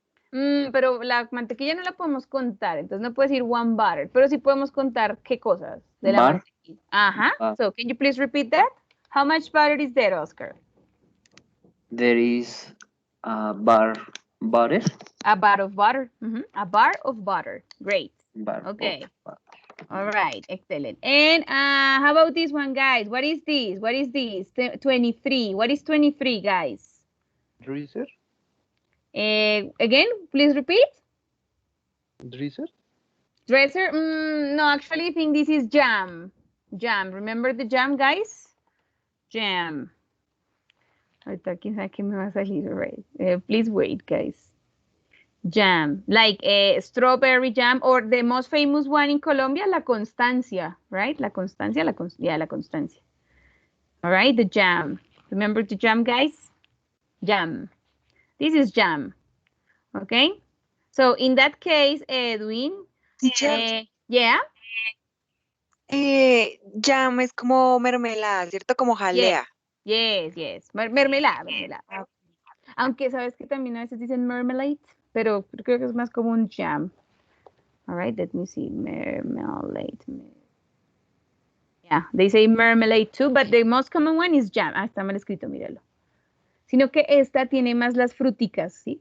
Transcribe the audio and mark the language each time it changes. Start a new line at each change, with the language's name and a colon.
Spanish: Pero la mantequilla no la podemos contar, entonces no puedes decir
English: one butter,
Spanish: pero sí podemos contar qué cosas de la
English: Bar.
Spanish: mantequilla. Ajá.
English: Bar. So, can you please repeat that? How much butter is there, Oscar? There is a bar butter. A bar of butter. A bar of butter. Great. Bar Okay. of butter. All right. Excellent. And how about this one, guys? What is this? What is this? 23. What is 23, guys? Dresser? Again, please repeat. Dresser? Dresser? No, actually, I think this is jam. Jam. Remember the jam, guys? Jam.
Spanish: Ahorita quién sabe qué me va a salir, right?
English: Please wait, guys. Jam, like strawberry jam, or the most famous one in Colombia, la Constancia, right? La Constancia, yeah, la Constancia. All right, the jam. Remember the jam, guys? Jam. This is jam. Okay. So in that case, Edwin, yeah.
Spanish: Jam es como mermelada, ¿cierto? Como jalea.
English: Yes. Mermelada.
Spanish: Aunque sabes que también a veces dicen marmalade, pero creo que es más como un jam.
English: All right, let me see. Marmalade. Yeah, they say marmalade too, but the most common one is jam.
Spanish: Está mal escrito, míralo. Sino que esta tiene más las fruticas, ¿sí?